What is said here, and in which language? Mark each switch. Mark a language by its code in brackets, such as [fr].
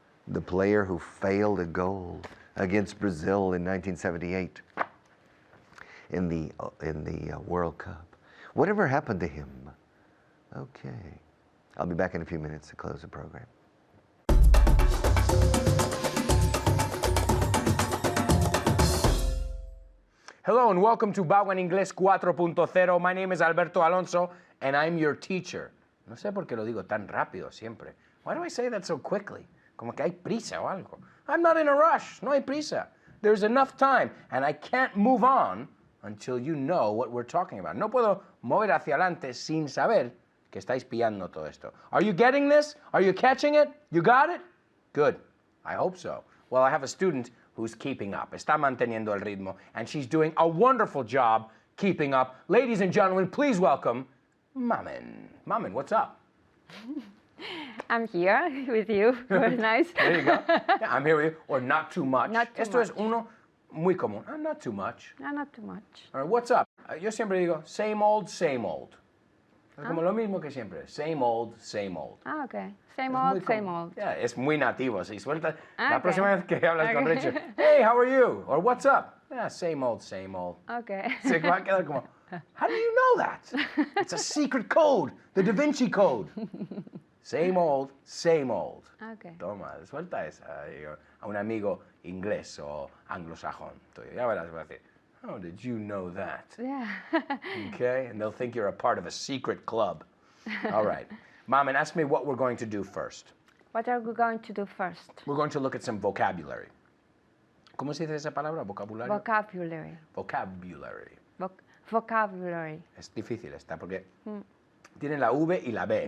[en] The player who failed a goal against Brazil in 1978 in the World Cup. Whatever happened to him? Okay. I'll be back in a few minutes to close the program. Hello and welcome to Vaughan Inglés 4.0. My name is Alberto Alonso and I'm your teacher. [es] No sé por qué lo digo tan rápido siempre. [en] Why do I say that so quickly? [es] Como que hay prisa o algo. [en] I'm not in a rush. [es] No hay prisa. [en] There's enough time and I can't move on until you know what we're talking about. [es] No puedo mover hacia adelante sin saber que estáis pillando todo esto. [en] Are you getting this? Are you catching it? You got it? Good. I hope so. Well, I have a student who's keeping up. [es] Está manteniendo el ritmo. [en] And she's doing a wonderful job keeping up. Ladies and gentlemen, please welcome Mamen. Mamen, what's up? I'm here with you. Very nice. There you go. Yeah, I'm here with you. Or not too much. Not too [es] Esto [en] much. [es] es uno muy común. [en] Not too much. No, not too much. All right, what's up? [es] Yo siempre digo, [en] same old, same old. [es] Es como lo mismo que siempre. [en] Same old, same old. Ah, okay. Same [es] Es muy [en] old, same [es] común. [en] old. Yeah, [es] es muy nativo. Si suelta la [en] Okay. [es] próxima vez que hablas con [en] Okay. Richard, hey, how are you? Or what's up? Yeah, same old, same old. Okay. [es] Se va a quedar como, [en] how do you know that? It's a secret code, the Da Vinci Code. Same old, same old. Okay. [es] Toma, suelta esa a un amigo inglés o anglosajón. Ya verás, va a decir, [en] how did you know that? Yeah. Okay, and they'll think you're a part of a secret club. All right. Mom, and ask me what we're going to do first. What are we going to do first? We're going to look at some vocabulary. [es] ¿Cómo se dice esa palabra? Vocabulario. [en] Vocabulary. Vocabulary. Vocabulary. [es] Es difícil esta porque tiene la V y la B.